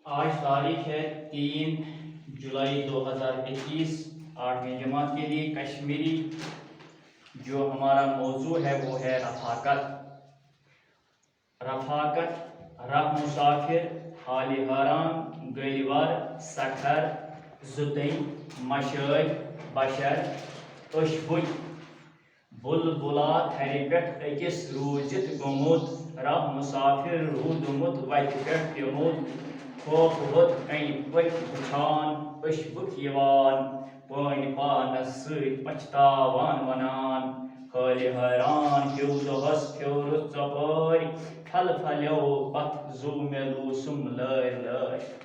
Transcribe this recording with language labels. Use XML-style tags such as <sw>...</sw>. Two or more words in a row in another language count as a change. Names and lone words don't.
<ur>آج تاریخ ہے 3 جولائی 2021 8ویں جماعت کے لیے کشمیری جو ہمارا موضوع ہے وہ ہے</ur> <ks>رفاقت رہ مسافر حال حیران گلیور سکھر زُتٕنۍ مشٲے بشر ٲشبُکۍ بُلبُلا تھرِ پٮ۪ٹھ أکِس روٗزِتھ گوٚمُت رہ مسافر روٗدمُت وتہِ پٮ۪ٹھ پیوٚمُت خوفوت کنہِ پٔکۍ وٕچھان ٲشبُک یِوان پٲنۍ پانس سۭتۍ پچھتاوان ونان حالہِ حیران ہیوٚ دۄہس پھیوٗرٕ ژۄپٲرۍ پھلہِ پھلیو پتھ زُو مےٚ لوٗسُم لٲرۍ لٲرۍ</ks>